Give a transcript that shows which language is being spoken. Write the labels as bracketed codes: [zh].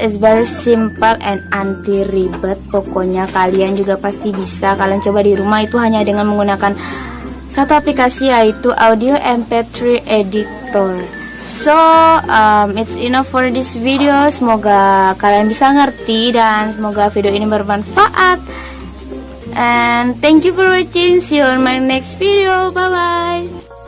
[en] It's very simple and [id] anti ribet. Pokoknya kalian juga pasti bisa. Kalian coba di rumah, itu hanya dengan menggunakan satu aplikasi, yaitu Audio MP3 Editor. [en] So it's enough for this video. [id] Semoga kalian bisa ngerti dan semoga video ini bermanfaat. [en] And thank you for watching. See you on my next video. Bye bye.